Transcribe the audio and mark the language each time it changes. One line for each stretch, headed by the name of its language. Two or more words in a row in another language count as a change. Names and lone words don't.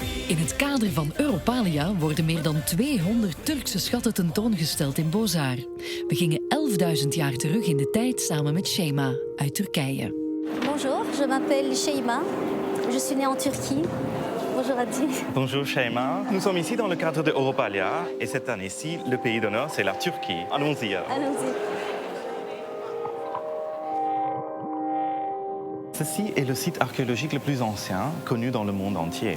Dutch: In het kader van Europalia worden meer dan 200 Turkse schatten tentoongesteld in Bozar. We gingen 11.000 jaar terug in de tijd samen met Şeyma uit Turkije.
French: Bonjour, je m'appelle Şeyma. Je suis née en Turquie. Bonjour Adi. Bonjour Şeyma. Nous sommes ici dans le cadre de Europalia et cette année-ci, le pays d'honneur, c'est la Turquie. Allons-y. Allons-y. Ceci est le site archéologique le plus ancien connu dans le monde entier.